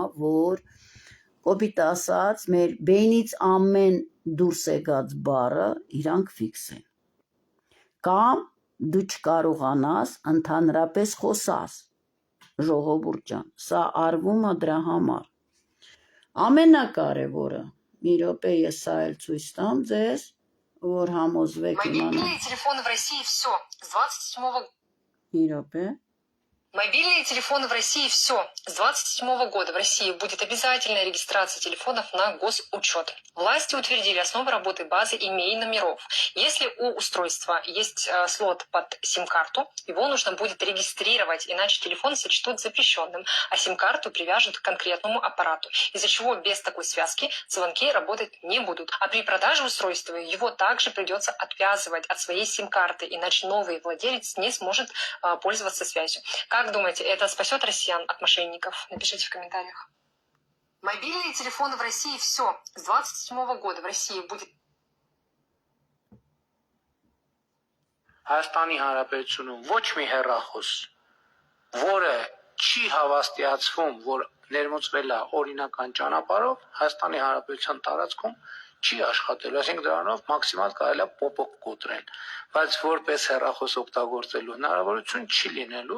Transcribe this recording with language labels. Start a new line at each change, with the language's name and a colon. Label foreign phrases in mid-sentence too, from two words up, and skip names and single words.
Armenian: որ կոպիտ ասած մեր բենից ամեն դուրս եկած բառը իրանք ֆիքսեն։ Կամ դու չկարողանաս ընդհանրապես խոսաս, ժողովուրդ ջան, սա արվում է դրա համար։ Ամենակարևորը, մի րոպե ես սա էլ ցույց տամ ձեզ, որ համոզվեք իմանալ։ Մի րոպե։
Russian: Мобильные телефоны в России все. С 27 года в России будет обязательная регистрация телефонов на госучет. Власти утвердили основы работы базы имей номеров. Если у устройства есть слот под сим-карту, его нужно будет регистрировать, иначе телефон сочтут запрещенным, а сим-карту привяжут к конкретному аппарату, из-за чего без такой связки звонки работать не будут. А при продаже устройства его также придется отвязывать от своей сим-карты, иначе новый владелец не сможет пользоваться связью. Как думаете, это спасет россиян от мошенников? Напишите в комментариях. Мобильные телефоны в России все. С 27 года в России будет...
Armenian: Հայաստանի Հանրապետությունում ոչ մի հեռախոս, որը չի հավաստիացվում, որ ներմուծվել է օրինական ճանապարհով, Հայաստանի Հանրապետության տարածքում չի աշխատելու, այսինքն դրանով մաքսիմալ կարելի է փոփոխ կոտրել, բայց որպես հեռախոս օգտագործելու հնարավորություն չի լինելու